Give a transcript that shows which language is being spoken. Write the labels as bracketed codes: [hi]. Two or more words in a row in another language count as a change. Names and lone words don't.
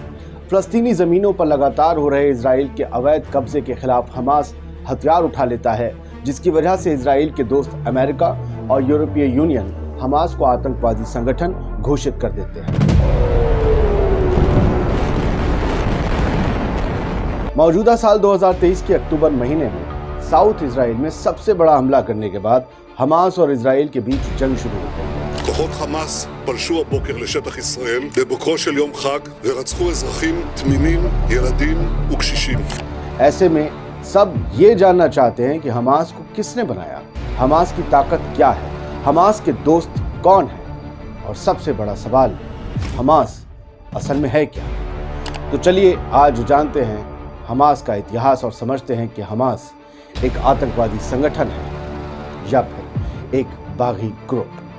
[hi] फ़लस्तीनी ज़मीनों पर लगातार हो रहे इजराइल के अवैध कब्जे के खिलाफ हमास हथियार उठा लेता है, जिसकी वजह से इजराइल के दोस्त अमेरिका और यूरोपीय यूनियन हमास को आतंकवादी संगठन घोषित कर देते हैं। मौजूदा साल 2023 के अक्टूबर महीने में साउथ इजराइल में सबसे बड़ा हमला करने के बाद हमास और इजराइल के बीच जंग शुरू हो गई। [he] כוחות חמאס פלשו הבוקר לשטח ישראל בבוקרו של יום חג ורצחו אזרחים תמימים, ילדים וקשישים. [hi] ऐसे में सब ये जानना चाहते हैं कि हमास को किसने बनाया, हमास की ताकत क्या है, हमास के दोस्त कौन हैं, और सबसे बड़ा सवाल, हमास असल में है क्या। तो चलिए आज जानते हैं हमास का इतिहास और समझते हैं कि हमास एक आतंकवादी संगठन है या फिर एक बागी ग्रुप।